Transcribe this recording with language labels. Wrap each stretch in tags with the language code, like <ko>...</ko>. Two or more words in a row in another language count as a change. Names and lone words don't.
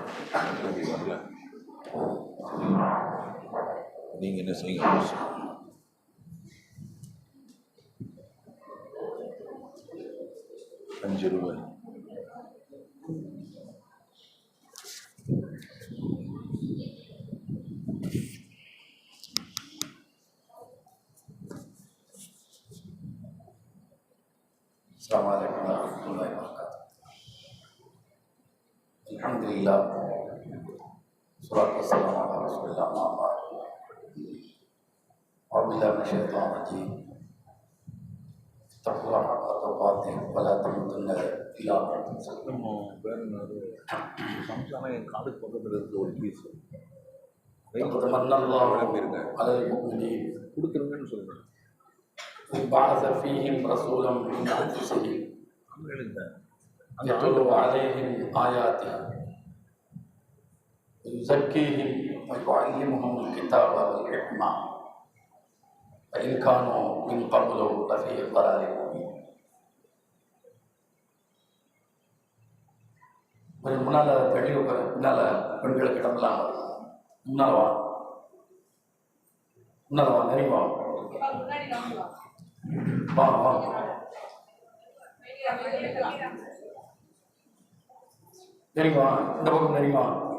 <ta>வரல. நீங்க என்ன செய்யுங்க? 5 ரூபாய்.</ta> <ar>السلام عليكم ورحمة الله وبركاته. الحمد لله والصلاة والسلام على رسول الله أما بعد. أعوذ بالله من الشيطان الرجيم. اتقوا الله حق تقاته ولا تموتن إلا وأنتم مسلمون.</ar> <ta>என் காலுக்கு பக்கத்தில் இருக்க ஒரு பீஸ்</ta> <ar>لقد من الله على المؤمنين</ar> <ta>கொடுத்துருங்கன்னு சொல்றேன்.</ta> <ar>بعث فيهم رسولا من أنفسهم يتلو عليهم آياته ويزكيهم ويعلمهم الكتاب والحكمة وإن كانوا من قبل لفي ضلال مبين.</ar> <ta>கொஞ்சம் முன்னால் தள்ளி உட்காரு, பின்னால் பெண்களுக்கு இடமெல்லாம் முன்னால் வா, முன்னால் வா, நெருங்கி வா, வா வா, நெருங்கி வா, இந்த பக்கம் நெருங்கி வா.</ta>